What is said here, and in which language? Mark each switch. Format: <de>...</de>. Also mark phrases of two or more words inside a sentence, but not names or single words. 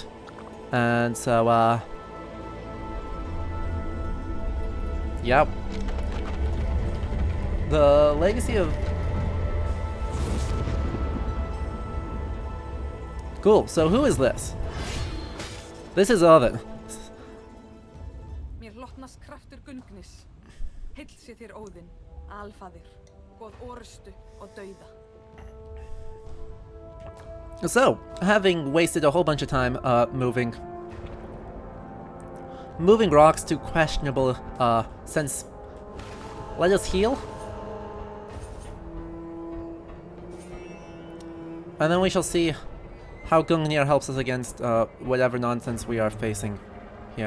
<en>And so, yep. The legacy of... Cool, so who is this? This is Oven.</en> <is>Mér hlotnast kraftur Gungnis. Heill sé þér Óðinn, alfaðir, góð orustu og dauða.</is> <en>So, having wasted a whole bunch of time moving rocks to questionable sense, let us heal. And then we shall see how Gungnir helps us against whatever nonsense we are facing here.</en>